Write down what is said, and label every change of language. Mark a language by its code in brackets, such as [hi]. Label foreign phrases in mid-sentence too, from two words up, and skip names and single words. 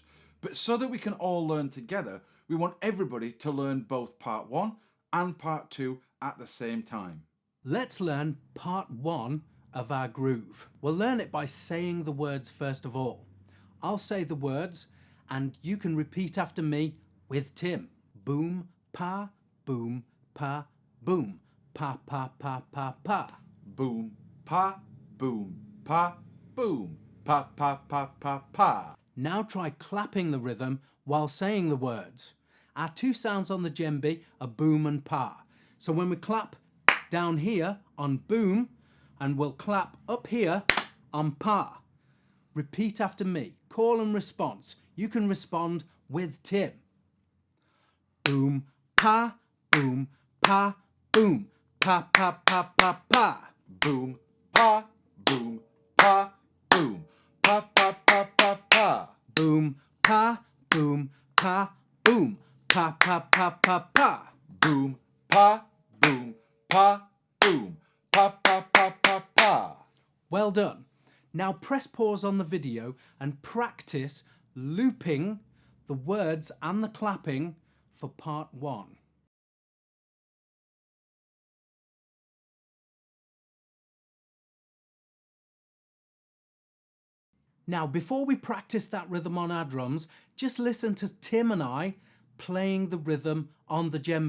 [en] But so that we can all learn together, we want everybody to learn both part 1 and part 2 at the same time. Let's learn part 1 of our groove. We'll learn it by saying the words first of all. I'll say the words and you can repeat after me with Tim. Boom, pa, boom, pa, boom. Pa, pa, pa, pa, pa. Boom, pa, boom, pa, boom. Pa, pa, pa, pa, pa. Now try clapping the rhythm while saying the words. Our two sounds on the djembe are boom and pa. So when we clap down here on boom, and we'll clap up here on pa. Repeat after me. Call and response. You can respond with Tim. Boom, pa, boom, pa, boom. Pa, pa, pa, pa, pa. Boom, pa, boom, pa, boom. Pa, pa, pa, pa, pa. Boom, pa, boom, pa, boom. Pa, pa, pa, pa, pa. Boom, pa, boom, pa, boom. Pa, pa, pa, pa, pa. Well done. Now press pause on the video and practice looping the words and the clapping for part 1. Now, before we practice that rhythm on our drums, just listen to Tim and I playing the rhythm on the djembe.